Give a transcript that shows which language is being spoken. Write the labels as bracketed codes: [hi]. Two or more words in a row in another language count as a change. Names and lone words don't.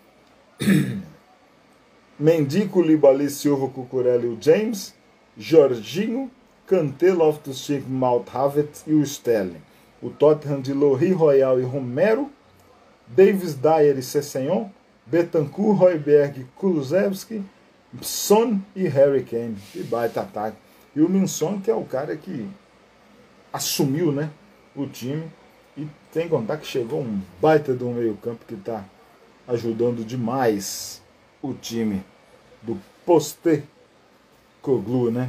[pt] Mendy, Koulibaly, Silva, Cucurella e o James. Jorginho, Kanté, Loftus-Cheek, Mount Havertz e o Sterling. O Tottenham de Lohri, Royal e Romero. Davis, Dyer e Sessegnon. Bentancur, Højbjerg, Kulusevski, Son e Harry Kane. Que baita ataque. E o Minson, que é o cara que assumiu, né, o time. E tem que contar que chegou um baita do meio campo que está ajudando demais o time do Postecoglou, né?